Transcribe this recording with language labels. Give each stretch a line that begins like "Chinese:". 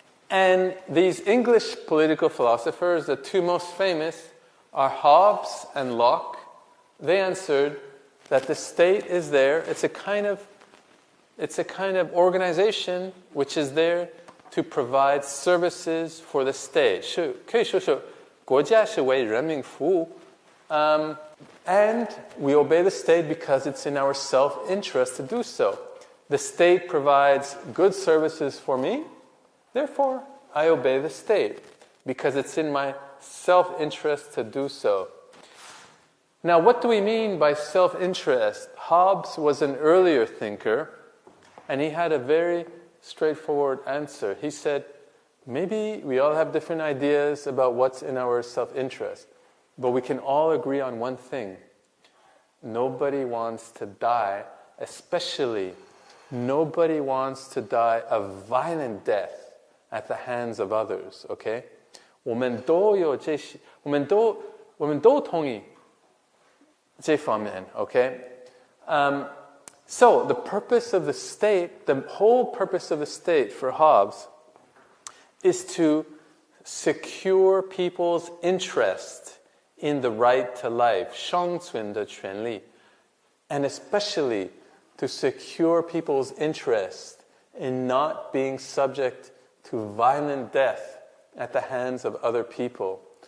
English: And these English political philosophers, the two most famous, are Hobbes and Locke. They answered that the state is there. It's a kind of organization which is there to provide services for the state.
Chinese: 可以说是国家是为人民服务.
English: And we obey the state because it's in our self-interest to do so. The state provides good services for me. Therefore, I obey the state because it's in my self-interest to do so. Now, what do we mean by self-interest? Hobbes was an earlier thinker, and he had a very straightforward answer. He said, maybe we all have different ideas about what's in our self-interest, but we can all agree on one thing. Nobody wants to die, especially nobody wants to die a violent death at the hands of others, okay?
Chinese: 我们都同意这方面, okay?
English: So the purpose of the state, the whole purpose of the state for Hobbes is to secure people's interest in the right to life,
Chinese: 生存的权利,
English: and especially to secure people's interest in not being subject to violent death at the hands of other people.